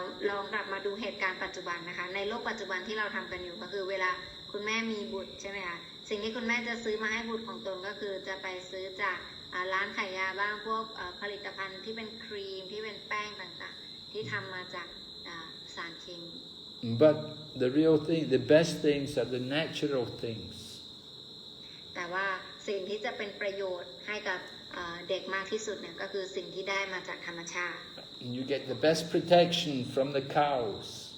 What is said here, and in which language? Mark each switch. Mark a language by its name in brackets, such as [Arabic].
[Thai] ลองกลับมาดูเหตุการณ์ปัจจุบันนะคะในโลกปัจจุบันที่เราทำกันอยู่ก็คือเวลาคุณแม่มีบุตรใช่ไหมคะสิ่งที่คุณแม่จะซื้อมาให้บุตรของตนก็คือจะไปซื้อจากร้านขายยาบ้างพวกผลิตภัณฑ์ที่เป็นครีมที่เป็นแป้งต่างๆที่ทำมาจากสารเคมี [English] But the real thing, the best things are the natural things. [Thai] แต่ว่าสิ่งที่จะเป็นประโยชน์ให้กับเด็กมากที่สุดเนี่ยก็คือสิ่งที่ได้มาจากธรรมชาติ [English] And you get the best protection from the cows.